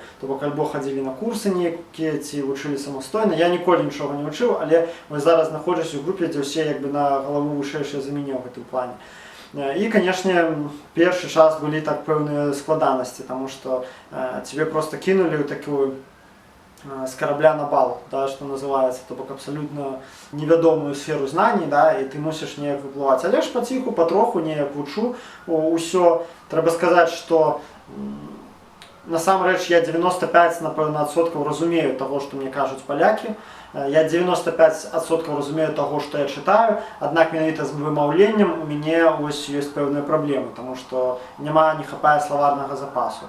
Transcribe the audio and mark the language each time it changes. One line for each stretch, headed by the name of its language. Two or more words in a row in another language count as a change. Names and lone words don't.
Belarusian: То бок альбо хадзілі на курсы нейкія, ці вучылі самастойна. Я ніколі нічога не вучыў, але вось зараз знаходжусь у групе, дзе ўсе на галаву вышэйшыя за мяне ў гэтым плане. І, канешне, першы час былі так пэўныя складанасці, таму што цябе проста кінулі ў такую
Russian: с корабля на бал,
Belarusian: да,
Russian: что называется,
Belarusian: то бок абсолютно невядомую
Russian: сферу знаний,
Belarusian: да, і ты мусіш неяк выплываць. Але ж паціху, патроху неяк вучу ўсё. Трэба сказаць, што насамрэч я 95, напэўна, адсоткаў разумею таго, што мне кажуць палякі. Я 95% разумею таго, што я чытаю, аднак менавіта з вымаўленнем у мяне ёсць пэўныя праблемы, таму што не хапае словарнага запасу.